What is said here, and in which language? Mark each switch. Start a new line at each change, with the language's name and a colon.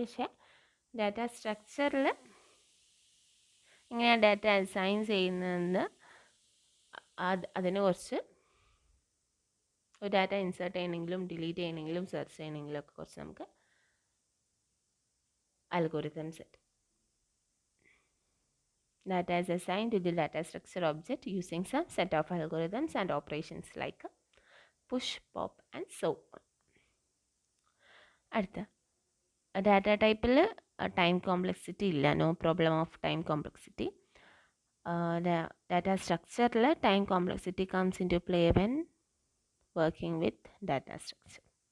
Malayalam: പക്ഷേ ഡാറ്റ സ്ട്രക്ചറിൽ എങ്ങനെയാണ് ഡാറ്റ അസൈൻ ചെയ്യുന്നതെന്ന് അതിനെ കുറച്ച് ഒരു ഡാറ്റ ഇൻസേർട്ട് ചെയ്യണമെങ്കിലും ഡിലീറ്റ് ചെയ്യണമെങ്കിലും സെർച്ച് ചെയ്യണമെങ്കിലും ഒക്കെ കുറച്ച് നമുക്ക് algorithm set.
English: Data is assigned to the data structure object using some set of algorithms and operations like push, pop and so on.
Malayalam: അടുത്ത, ഡാറ്റ ടൈപ്പിൽ ടൈം കോംപ്ലക്സിറ്റി ഇല്ല,
English: No problem of time complexity. Data സ്ട്രക്ചറിൽ time complexity comes into play when working with data structure.